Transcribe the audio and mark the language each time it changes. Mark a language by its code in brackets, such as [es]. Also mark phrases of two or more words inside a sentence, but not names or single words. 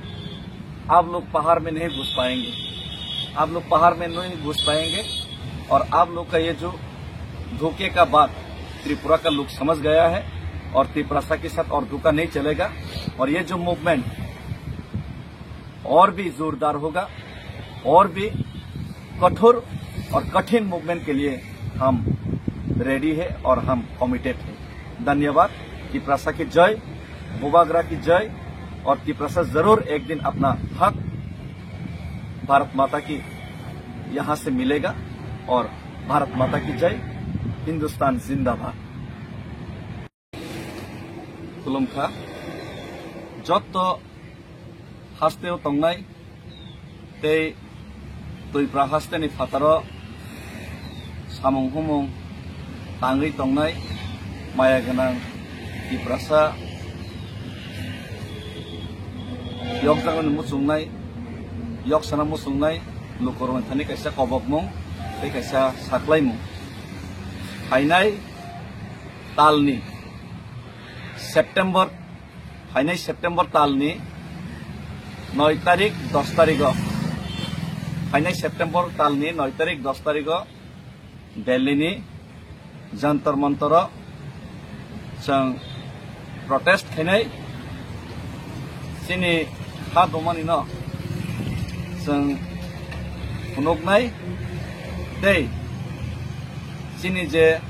[hi] आप लोग पहाड़ में नहीं घुस पाएंगे आप लोग पहाड़ में नहीं घुस पाएंगे और आप लोग का ये जो धोखे का बात त्रिपुरा का लोग समझ गया है और त्रिपुरासा के साथ और धोखा नहीं चलेगा और ये जो मूवमेंट और भी जोरदार होगा और भी कठोर और कठिन मूवमेंट के लिए हम रेडी है और हम कमिटेड है। धन्यवाद। त्रिपुरासा की जय, बोबागरा की जय और त्रिपुरासा जरूर एक दिन अपना हक भारत माता की यहाँ से मिलेगा और भारत माता की जय, हिंदुस्तान जिंदाबाद। [trp] खुलुमखा जत हास्तेव तंगनाय ते तुइप्रा हास्तेनि फातारो सामुं हुमुं तांगै तंगनाय माया गोनां त्रिपुरासा yok jangan musungnai yok sana musungnai lukorong thani kaisa kobokmung tei kaisa saklaimung hainai talni September talni 9 तारिख 10 तारिख हाइनाय सेप्टेम्बर तालनि 9 तारिख 10 तारिख दिल्ली नि जंतर मंतर जों प्रोटेस्ट खायनाय सिनि हा दमानि न जों हुनुगनाय दै सिनि जे